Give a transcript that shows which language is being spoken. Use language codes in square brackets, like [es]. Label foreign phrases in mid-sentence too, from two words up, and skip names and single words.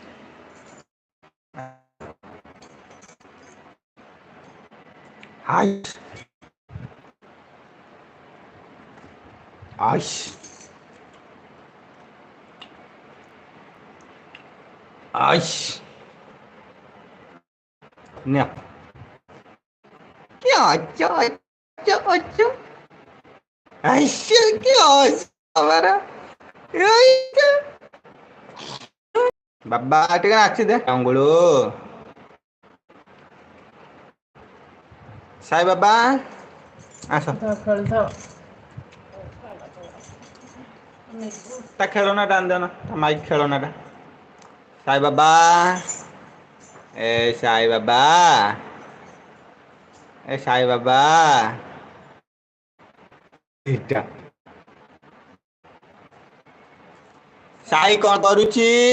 [or] ହାସ୍ ହାସ୍ ହାସ୍ ନିଅ [hi] क्या अच्छा अच्छा अच्छा ऐसे क्या हमारा [or] ବାବା ଟିକେ ନାଚି ଦେ ଅଙ୍ଗୁଳୁ ସାଇ ବାବା ଆସ ତା ଖେଳନାଟା ଆଣିଦେନା ତା ମାଇକ୍ ଖେଳନାଟା ସାଇ ବାବା ଏ ସାଇ ବାବା ଏ ସାଇ ବାବା ଏଇଟା ସାଇ କଣ କରୁଛି?